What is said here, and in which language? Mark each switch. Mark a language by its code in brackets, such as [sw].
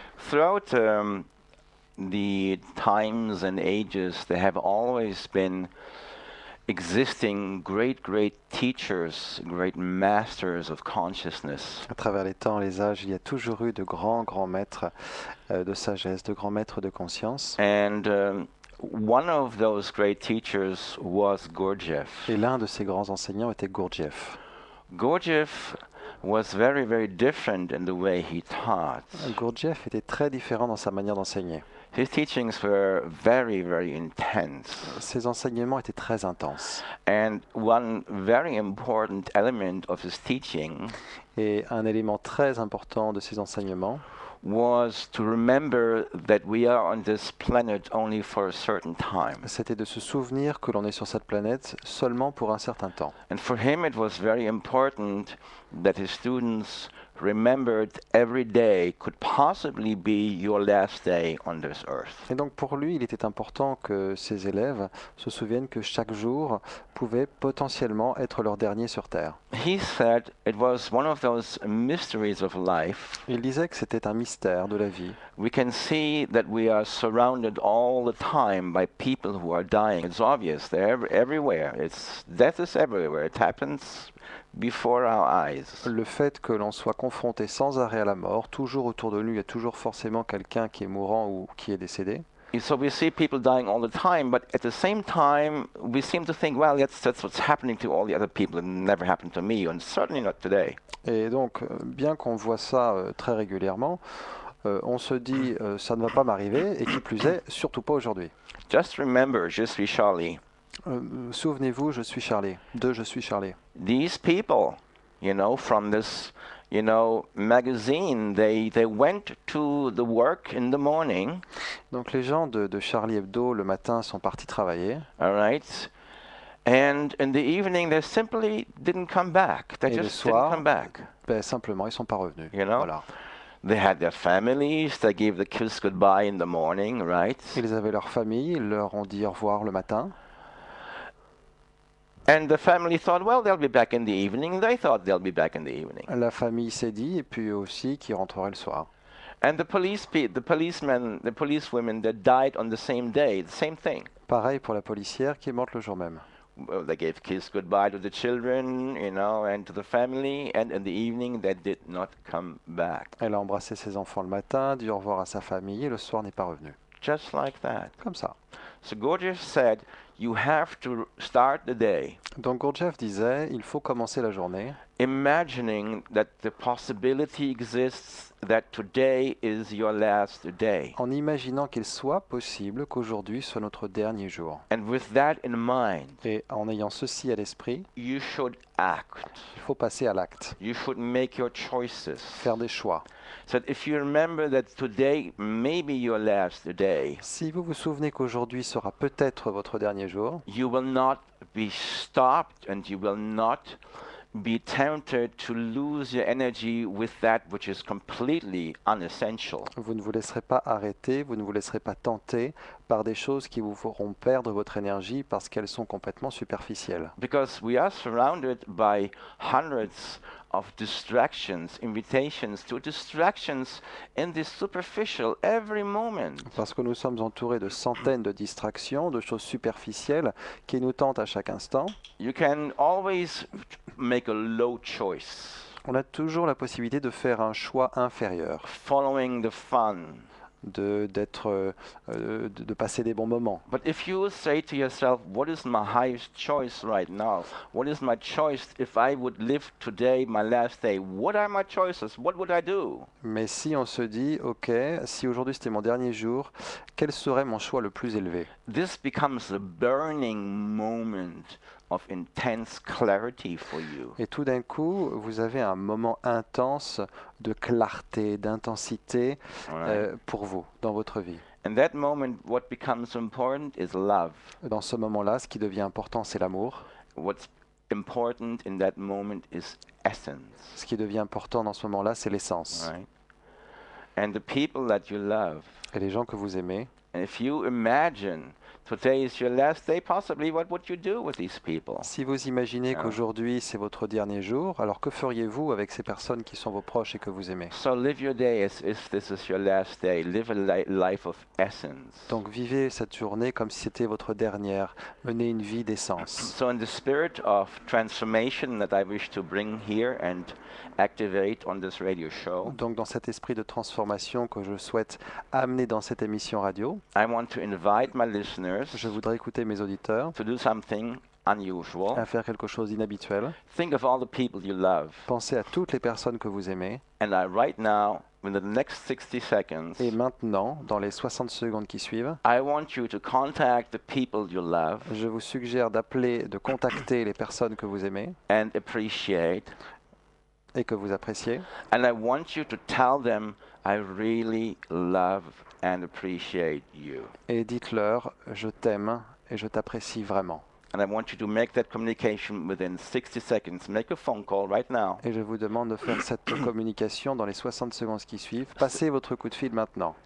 [en] Throughout the times and ages, there have always been existing great teachers, great masters of consciousness. [fr] À travers les temps, les âges, il y a toujours eu de grands maîtres de sagesse, de grands maîtres de conscience. [en] And one of those great teachers was Gurdjieff. [fr] Et l'un de ces grands enseignants était Gurdjieff. [en] Gurdjieff was very different in the way he taught. [fr] Gurdjieff était très différent dans sa manière d'enseigner. [en] His teachings were very intense. [fr] Ses enseignements étaient très intenses. [en] And one very important element of his teaching [fr] Et un élément très important de ses enseignements, [en] was to remember that we are on this planet only for a certain time. [fr] c'était de se souvenir que l'on est sur cette planète seulement pour un certain temps. [en] And for him it was very important that his students remembered every day could possibly be your last day on this earth. [fr] Et donc pour lui, il était important que ses élèves se souviennent que chaque jour pouvait potentiellement être leur dernier sur Terre. [en] He said it was one of those mysteries of life. [fr] Il disait que c'était un mystère de la vie. [en] We can see that we are surrounded all the time by people who are dying. It's obvious, they're everywhere. Death is everywhere. It happens before our eyes. [fr] Le fait que l'on soit confronté sans arrêt à la mort, toujours autour de nous, il y a toujours forcément quelqu'un qui est mourant ou qui est décédé. [en] And so we see people dying all the time, but at the same time, we seem to think, well, that's what's happening to all the other people. It never happened to me, and certainly not today. [fr] Et donc, bien qu'on voit ça très régulièrement, on se dit ça ne va pas m'arriver, et qui plus est, surtout pas aujourd'hui. [en] Just remember, [fr] je suis Charlie. Souvenez-vous, je suis Charlie. Je suis Charlie. [en] These people, from this, magazine, they went to the work in the morning. [fr] Donc les gens de Charlie Hebdo le matin sont partis travailler. [en] All right. And in the evening, they simply didn't come back. They [fr] Et le [en] just [fr] soir, [en] didn't come back. [fr] Ben, simplement, ils sont pas revenus. Voilà. [en] They had their families. They gave the kids goodbye in the morning, right? [fr] Ils avaient leur famille, ils leur ont dit au revoir le matin. [en] And the family thought, well, they'll be back in the evening. They thought they'll be back in the evening. [fr] La famille s'est dit, et puis aussi qu'ils rentreraient le soir. [en] And the policemen, the policewomen that died on the same day, the same thing. [fr] Pareil pour la policière qui est morte le jour même. [en] Well, they gave kiss goodbye to the children, and to the family, and in the evening they did not come back. [fr] Elle a embrassé ses enfants le matin, dit au revoir à sa famille, et le soir n'est pas revenu. [en] Just like that. [fr] Comme ça. [en] So Gurdjieff said, you have to start the day [fr] Donc Gurdjieff disait, il faut commencer la journée [en] imagining that the possibility exists that today is your last day. [fr] en imaginant qu'il soit possible qu'aujourd'hui soit notre dernier jour. [en] And with that in mind, [fr] Et en ayant ceci à l'esprit, [en] you should act. [fr] il faut passer à l'acte, [en] You should make your choices. [fr] faire des choix. [en] So that if you remember that today may be your last day, [fr] Si vous vous souvenez qu'aujourd'hui sera peut-être votre dernier jour, [en] you will not be stopped and you will not be tempted to lose your energy with that which is completely unessential. [fr] Vous ne vous laisserez pas arrêter, vous ne vous laisserez pas tenter par des choses qui vous feront perdre votre énergie parce qu'elles sont complètement superficielles. [en] Because we are surrounded by hundreds of distractions, invitations to distractions in this superficial every moment. [fr] Parce que nous sommes entourés de centaines de distractions, de choses superficielles qui nous tentent à chaque instant. [en] You can always make a low choice, [fr] On a toujours la possibilité de faire un choix inférieur, [en] following the fun. [fr] de passer des bons moments. [en] But if you say to yourself, what is my highest choice right now? What is my choice if I would live today, my last day? What are my choices? What would I do? [fr] Mais si on se dit, ok, si aujourd'hui c'était mon dernier jour, quel serait mon choix le plus élevé? [en] This becomes a burning moment of intense clarity for you. [fr] Et tout d'un coup, vous avez un moment intense de clarté, d'intensité [en] All right? [fr] pour vous, dans votre vie. [en] And that moment, what becomes important is love. [fr] Dans ce moment-là, ce qui devient important, c'est l'amour. [en] What's important in that moment is essence. [fr] Ce qui devient important dans ce moment-là, c'est l'essence. [en] Right? And the people that you love. [fr] Et les gens que vous aimez, [en] And if you imagine today is your last day, possibly what would you do with these people? [fr] si vous imaginez [en] Yeah. [fr] qu'aujourd'hui c'est votre dernier jour, alors que feriez-vous avec ces personnes qui sont vos proches et que vous aimez? [en] So live your day as if this is your last day. Live a life of essence. [fr] Donc vivez cette journée comme si c'était votre dernière. Menez une vie d'essence. [en] So in the spirit of transformation that I wish to bring here and activate on this radio show, [fr] Donc dans cet esprit de transformation que je souhaite amener dans cette émission radio, [en] I want to invite my listeners [fr] je voudrais écouter mes auditeurs [en] to do something unusual. [fr] à faire quelque chose d'inhabituel. [en] Think of all the people you love. [fr] Pensez à toutes les personnes que vous aimez. [en] And right now, in the next 60 seconds, [fr] Et maintenant, dans les 60 secondes qui suivent, [en] I want you to contact the people you love [fr] je vous suggère d'appeler, de contacter les personnes que vous aimez [en] and appreciate. [fr] et que vous appréciez. [en] And I want you to tell them, I really love and appreciate you. [fr] Et dites-leur, je t'aime et je t'apprécie vraiment. [en] And I want you to make that communication within 60 seconds. Make a phone call right now. [fr] Et je vous demande de faire cette communication dans les 60 secondes qui suivent. Passez votre coup de fil maintenant.